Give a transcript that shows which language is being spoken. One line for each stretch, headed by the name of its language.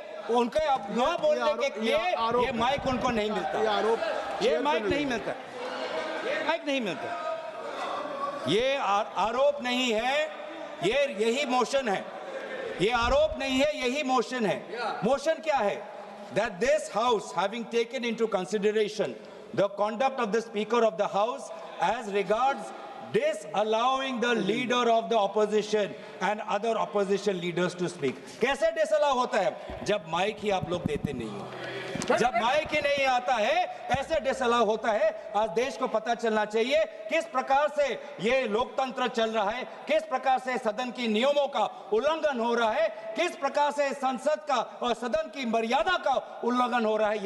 Hindi: उनके न बोलने के लिए ये माइक उनको नहीं मिलता, ये आरोप ये चेयर पे माइक नहीं मिलता, ये माइक नहीं मिलता, ये आरोप नहीं है, ये यही मोशन है, ये आरोप नहीं है, यही मोशन है। मोशन क्या है?
English: That this house having taken into consideration the conduct of the speaker of the house as regards disallowing the leader of the opposition and other opposition leaders to speak।
Hindi: कैसे disallow होता है? जब mic ही आप लोग देते नहीं हो, जब माइक ही नहीं आता है ऐसे डिसअलाउ होता है। आज देश को पता चलना चाहिए किस प्रकार से ये लोकतंत्र चल रहा है, किस प्रकार से सदन की नियमों का उल्लंघन हो रहा है, किस प्रकार से संसद का और सदन की मर्यादा का उल्लंघन हो रहा है।